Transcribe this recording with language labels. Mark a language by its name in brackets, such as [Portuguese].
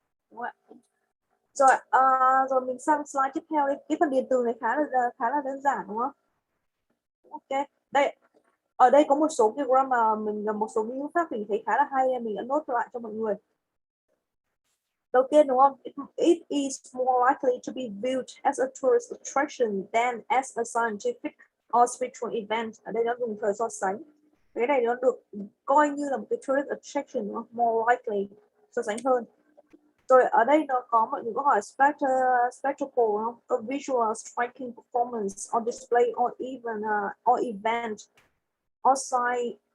[Vietnamese] Đúng ạ. Rồi, rồi mình sang slide tiếp theo đi. Cái phần điền từ này khá là đơn giản đúng không? Ok. Đây, ở đây có một số cái grammar, một số cái ngữ pháp mình thấy khá là hay, mình đã nốt lại cho mọi người. Đầu tiên đúng không? [English] It is more likely to be viewed as a tourist attraction than as a scientific or spiritual event. [Vietnamese] Ở đây nó dùng thời so sánh. Cái này nó được coi như là một cái tourist attraction, đúng không? [English] More likely, [Vietnamese] so sánh hơn. Rồi ở đây nó có mọi người có hỏi spectacle không? [English] A visual striking performance or display or even or event or sight.